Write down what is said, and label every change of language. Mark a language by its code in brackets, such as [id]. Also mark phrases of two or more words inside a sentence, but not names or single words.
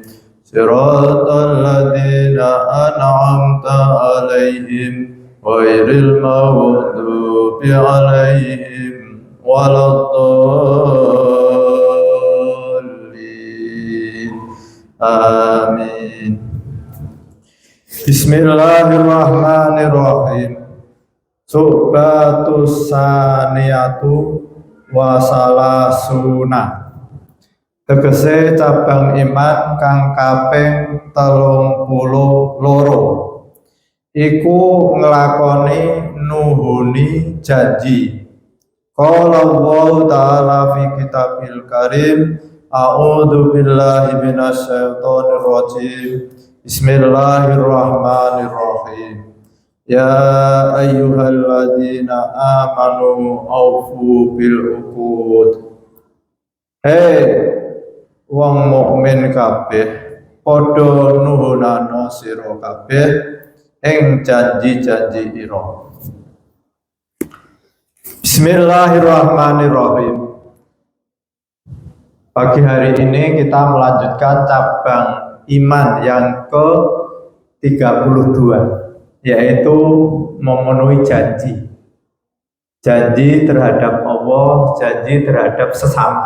[ar] صراط الذين أنعمت عليهم غير المغضوب عليهم ولا الضالين. Amin. بسم الله الرحمن الرحيم. الشعبة الثانية والثلاثون. [jv] Tegese cabang iman kang kaping 32 iku nglakoni nuhuni janji. [ar] قال الله تعالى في الكتاب الكريم أعوذ بالله من الشيطان الرجيم. بسم الله الرحمن الرحيم. يا أيها الذين آمنوا أوفوا بالعقود. [jv] Hei wong mukmin kabeh, padha nuhunana sira kabeh ing janji-janji ira. [ar] بسم الله الرحمن الرحيم. [id] Pagi hari ini kita melanjutkan cabang iman yang ke-32, yaitu memenuhi janji. Janji terhadap Allah, janji terhadap sesama.